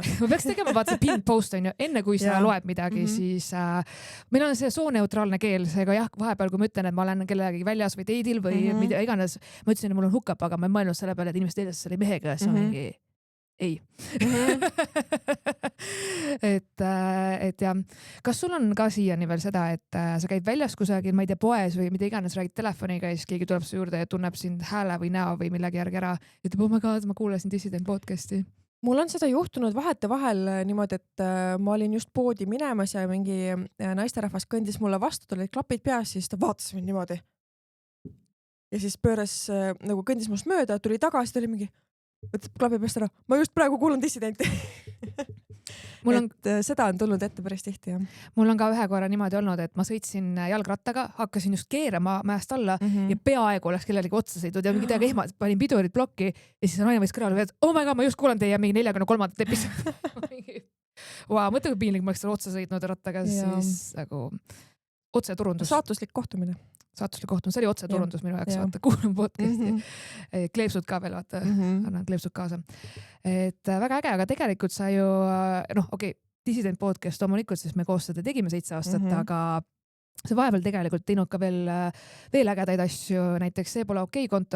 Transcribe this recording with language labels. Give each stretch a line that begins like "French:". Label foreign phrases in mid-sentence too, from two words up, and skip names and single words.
Estonian: Ma peaks tegema vaata see pinned post on ju, enne kui sa loed midagi, siis meil on see sooneutraalne keel, seega jah, vahepeal kui ma ütlen, et ma olen kellegi väljas või teidil või mida iganes, ma ütlesin, et mul on hukap, aga ma ei mõelnud selle peale, et inimesed eedas selle mehega ja see on mingi ei. et ja, kas sul on ka siiani veel seda, et sa käid väljas kusagil, ma ei tea, poes või mida iganes, räägid telefoniga ja siis keegi tuleb su juurde ja tunneb sind hääle või näo või millegi järgi ära, ütleb,
English: oh my god,
Estonian: ma kuulasin Dissident podcasti. Mul on seda juhtunud vahetevahel niimoodi, et ma olin just poodi minemas ja mingi naisterahvas kõndis mulle vastu, tulid klapid peas, siis ta vaatas mind niimoodi. Ja siis pööras, nagu kõndis must mööda, tuli tagasi, ta oli mingi võtab klabi peast ära, ma just praegu kuulan Dissidenti. Seda on tulnud ette päris tihti, jah. Mul on ka ühe korra niimoodi olnud, et ma sõitsin jalgrattaga, hakkasin just keerama mäest alla ja peaaegu oleks kellelegi otsa sõitud ja mingi täiega ehma, panin pidurid plokki ja siis naine võis kõrval veel,
English: oh my god,
Estonian: ma just kuulan teie mingi 43. episoodi. Mõtle, kui piinlik ma oleks otsa sõitnud rattaga, siis nagu otse turundus. Saatuslik kohtumine. See oli otse turundus minu jaoks, vaata, kuulan podcasti. Kleepsud ka veel, vaata, annan kleepsud kaasa. Et väga äge, aga tegelikult sa ju, Dissident podcast loomulikult, sest me koos seda tegime 7 aastat, aga sa vahepeal tegelikult teinud ka veel ägedaid asju, näiteks See pole okei konto.